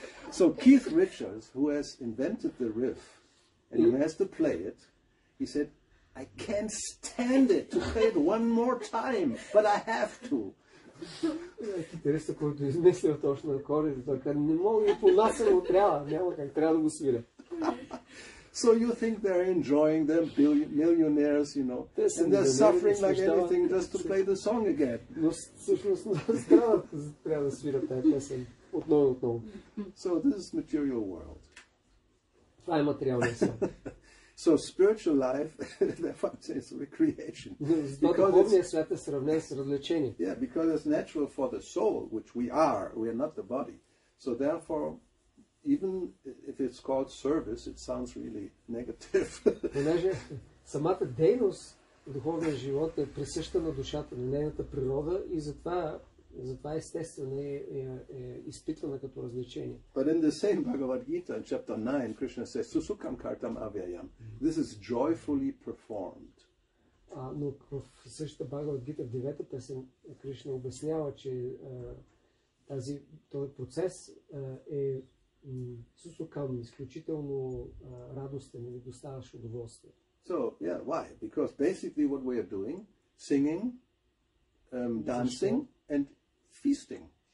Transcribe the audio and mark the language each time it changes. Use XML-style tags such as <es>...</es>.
<en>So Keith Richards, who has invented the riff, and who has to play it, he said, I can't stand it to play it one more time, but I have to.</en> <bg>Китариста, който измислил точно акордите, той каза, не мога да понася, но трябва, няма как, трябва да го свиря.</bg> <en>So you think they're enjoying them, millionaires, and they're suffering like anything just to play the song again.</en> <bg>Но всъщност трябва да свирят тази песен отново и отново.</bg> <en>So this is material world.</en> <bg>Това е материалния свят.</bg> <en>So spiritual life, therefore is recreation.</en> <bg>Духовният свят е сравнен с развлечение.</bg> <en>Yeah, because it's natural for the soul, which we are not the body. So therefore, even if it's called service, it sounds really negative.</en> <bg>Понеже самата дейност в духовния живот е присъща на душата, на нейната природа и затова естествено е изпитвана като развлечение.</bg> <en>But in the same Bhagavad Gita, in chapter 9, Krishna says,</en> <sa>Susukam kartam avyayam.</sa> <en>This is joyfully performed.</en> <bg>Но в същата Бхагавад Гита, в 9-та песен, Кришна обяснява, че този процес е сусукам, изключително радостен или доставащ удоволствие.</bg> <en>So, yeah, why? Because basically what we are doing, singing, dancing, and feasting.</en>